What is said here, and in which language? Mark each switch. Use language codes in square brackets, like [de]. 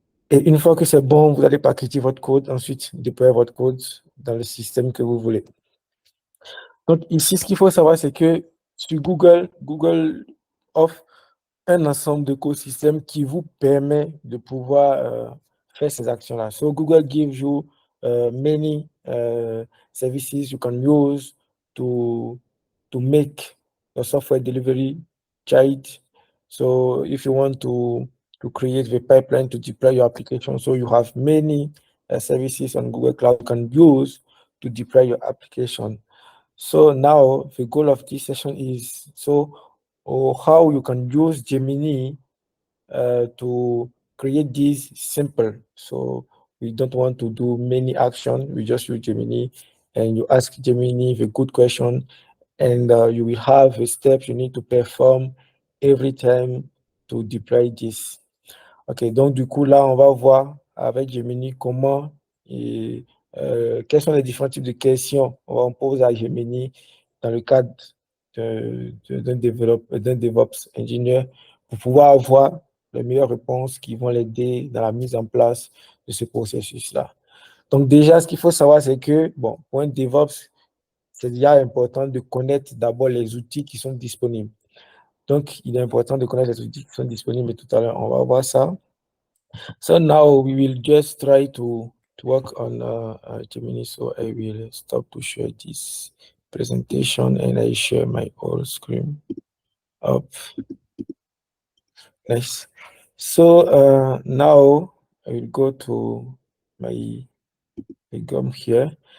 [fr] Et une fois que c'est bon, vous allez packager votre code, ensuite déployer votre code dans le système que vous voulez. Donc ici, ce qu'il faut savoir, c'est que sur Google, Google offre un ensemble d'écosystèmes qui vous permet de pouvoir faire ces actions-là. [en] So Google gives you many services you can use to make the software delivery right. So if you want to create the pipeline to deploy your application, so you have many services on Google Cloud you can use to deploy your application. So now the goal of this session is how you can use Gemini to create this simple. So we don't want to do many action. We just use Gemini and you ask Gemini the good question and you will have the steps you need to perform every time to deploy this. [fr] Ok, donc du coup là, on va voir avec Gemini comment et quels sont les différents types de questions on pose à Gemini dans le cadre d'un DevOps ingénieur pour pouvoir avoir les meilleures réponses qui vont l'aider dans la mise en place de ce processus-là. Donc déjà, ce qu'il faut savoir, c'est que, bon, pour un DevOps, c'est déjà important de connaître d'abord les outils qui sont disponibles. Donc, il est important de connaître les outils qui sont disponibles, et tout à l'heure, on va voir ça. [en] So now we will just try to work on Gemini. So I will stop to share this presentation and I share my whole screen up. Nice. So now I will go to my gum here.